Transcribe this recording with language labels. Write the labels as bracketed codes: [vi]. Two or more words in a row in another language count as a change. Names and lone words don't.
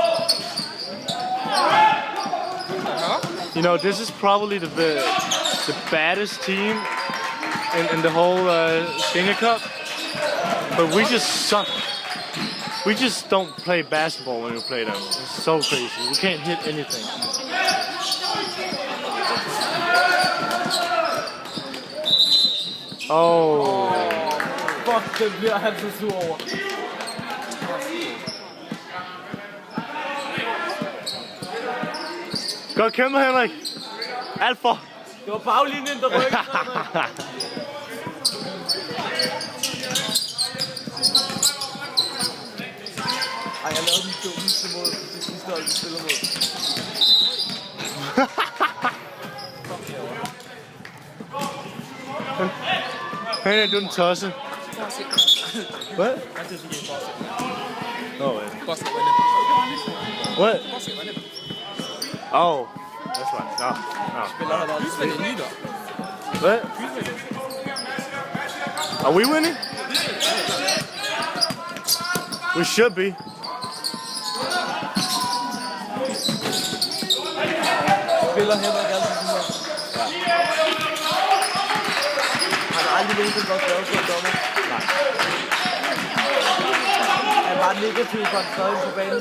[en] You know, this is probably the baddest team in the whole Senior Cup, but we just suck. We just don't play basketball when we play them. It's so crazy. We can't hit anything. Oh. Fuck, [da] det bliver han så sur over. Godt kæmpe, Henrik. Alt for. Det var baglinjen, der rykkede. Ej, jeg lavede den dummeste måde, det sidste hold, vi spiller mod. Henrik, du er en tosse. [en] What? I just gave boss. No way. Boss. What? Oh, that's right. No. [da] Spiller har været spillet i liga. [en] What? Are we winning? We should be. [da] Spiller Henrik altid sådan her. Han har aldrig nogensinde været glad for en dommer. Nej. Han var negativ for en stadig på banen.